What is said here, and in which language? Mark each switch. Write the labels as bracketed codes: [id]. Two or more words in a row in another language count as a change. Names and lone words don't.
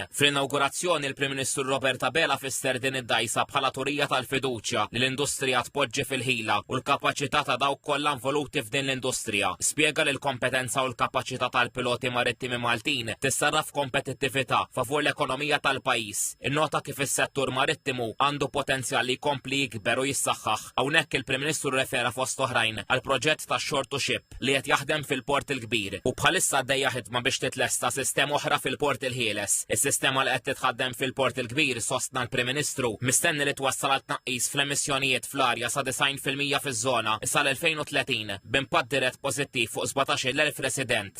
[mt] Fl-inawgurazzjoni il-Prim Ministru Robert Abela fisser din id-dajsa bħala turija tal-fiduċja li l-industrija tpoġġi fil-ħila u l-kapaċità ta' dawk kollha involuti f'din l-industrija. Spjega li l-kompetenza u l-kapaċità tal-Piloti Marittimi Maltin tissarraf kompetittività favur l-ekonomija tal-pajjiż. Nota kif is-settur marittimu għandu potenzjal li jkompli jikber u jissaħħaħ. Hawnhekk il-Prim Ministru refera fost oħrajn għal proġett ta' [en] shore to ship [mt] li qed jaħdem fil-Port il-Kbir u bħalissa għaddejja ħidma biex titlesta sistema oħra fil-Port il-Ħieles. Is-sistema li qed titħaddem fil-Port il-Kbir sostna l-Prim Ministru mistenni li twassal għal tnaqqis fl-emissjonijiet fl-arja sa 90% fiż-żona sal-2030 b'impatt dirett pożittiv fuq 17,000 resident.